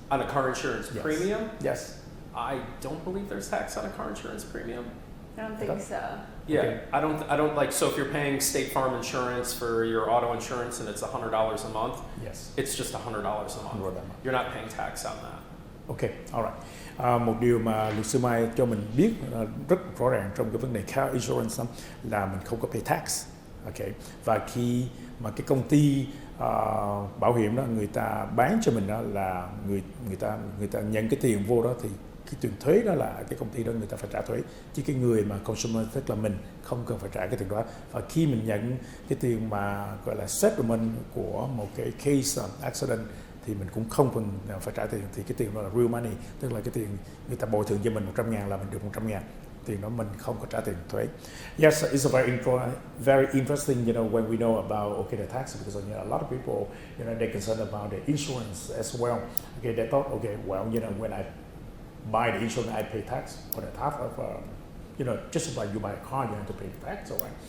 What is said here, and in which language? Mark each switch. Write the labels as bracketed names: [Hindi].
[English] On a car insurance premium? Yes. I don't believe there's tax on a car insurance premium. I don't think so. Yeah, Okay. I don't like, so if you're paying State Farm insurance for your auto insurance and it's $100 a month, Yes. it's just $100 a month. You're not paying tax on that. Ok, alright. [Vietnamese] Một điều mà luật sư Mai cho mình biết rất rõ ràng trong cái vấn đề car insurance là mình không có [English] pay tax. [Vietnamese] Ok, và khi mà cái công ty bảo hiểm đó người ta bán cho mình đó là người ta nhận cái tiền vô đó thì cái tiền thuế đó là cái công ty đó người ta phải trả thuế, chứ cái người mà consumer tức là mình không cần phải trả cái tiền đó. Và khi mình nhận cái tiền mà gọi là settlement của một cái case accident thì mình cũng không cần phải trả tiền, thì cái tiền đó là [English] real money, [Vietnamese] tức là cái tiền người ta bồi thường cho mình 100.000 là mình được 100.000, tiền đó mình không có trả tiền thuế. [English] Yes, it's a very interesting, when we know about the tax, because a lot of people, they're concerned about the insurance as well. Okay, they thought, when I buy the insurance, I pay tax on the top of, just like you buy a car, you have to pay tax, all right?